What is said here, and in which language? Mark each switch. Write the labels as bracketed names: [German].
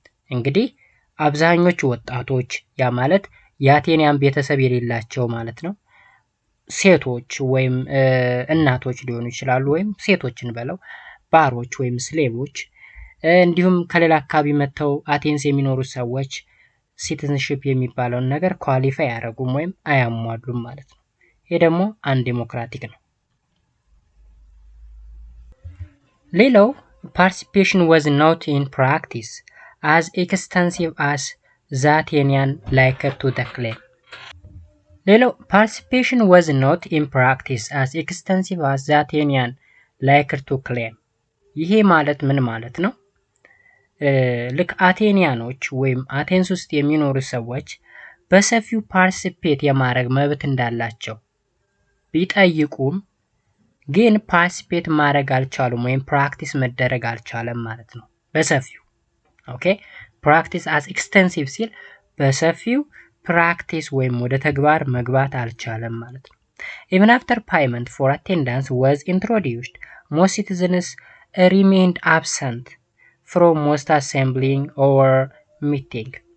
[Amharic] እንግዲህ አብዛኞቹ ወጣቶች ያ ማለት የአቴኒያን ቤተሰብ የሌላቸው ማለት ነው። ሴቶች ወይም እናቶች ሊሆኑ ይችላሉ ወይም ሴቶችን በለው ባሮች ወይም ስሌቮች እንዲሁም ከሌላ አካባቢ መጥተው አቴንስ የሚኖሩ ሰዎች ሲቲዝንሺፕ የሚባለውን ነገር ኳሊፋይ አያደርጉም ወይም አያሟሉም ማለት ነው። ይሄ ደግሞ አንዴሞክራቲክ ነው። [English] ሌላው participation was not in practice as extensive as the Athenian liked to claim. ሌላው participation was not in practice as extensive as the Athenian liked to claim. [Amharic] ይሄ ማለት ምን ማለት ነው? ልክ አቴኒያኖች ወይም አቴንስ ውስጥ የሚኖሩ ሰዎች በሰፊው ፓርቲሲፔት የማድረግ መብት እንዳላቸው ቢጠይቁም ግን ፓርቲሲፔት ማድረግ አልቻሉም ወይም ፕራክቲስ መደረግ አልቻለም ማለት ነው በሰፊው። ኦኬ ፕራክቲስ as extensive ሲል በሰፊው ፕራክቲስ ወይም ወደ ተግባር መግባት አልቻለም ማለት ነው። [English] Even after payment for attendance was introduced, most citizens remained absent from most assembling or meeting.